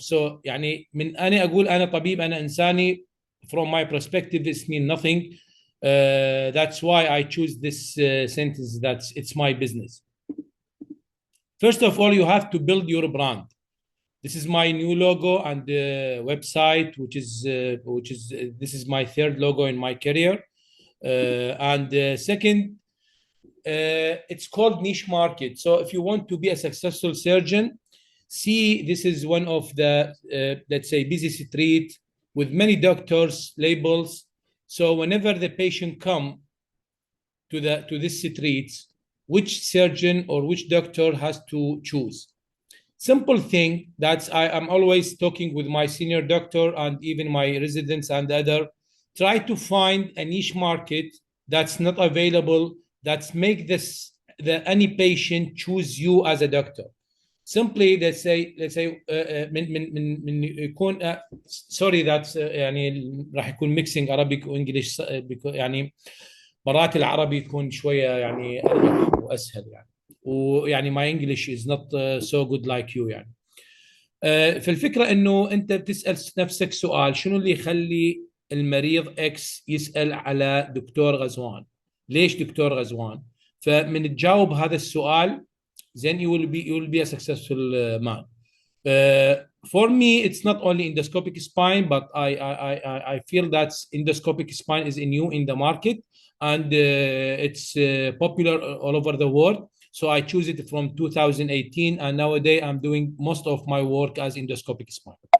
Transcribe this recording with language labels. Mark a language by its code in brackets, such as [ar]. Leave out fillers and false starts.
[ar] سو يعني من انا اقول انا طبيب انا انساني [en] from my perspective this mean nothing. That's why I choose this sentence that it's my business. First of all, you have to build your brand. This is my new logo and website, which is this is my third logo in my career. And second, it's called niche market. So if you want to be a successful surgeon, see this is one of the let's say busy street with many doctors labels. So whenever the patient come to this street, which surgeon or which doctor has to choose? Simple thing that I am always talking with my senior doctor and even my residents and other, try to find a niche market that's not available, that's make this the any patient choose you as a doctor. Simply let's say [ar] من يكون [en] sorry that's [ar] يعني راح يكون [en] mixing Arabic [ar] وانجلش يعني مرات العربي يكون شويه يعني اريح واسهل يعني، ويعني [en] my English is not so good like you [ar] يعني. فالفكرة انه انت بتسأل نفسك سؤال، شنو اللي يخلي المريض اكس يسأل على دكتور غزوان؟ ليش دكتور غزوان؟ فمن تجاوب هذا السؤال [en] then you will be a successful man. For me, it's not only endoscopic spine, but I feel that endoscopic spine is new in the market, and it's popular all over the world. So I choose it from 2018, and nowadays I'm doing most of my work as endoscopic spine.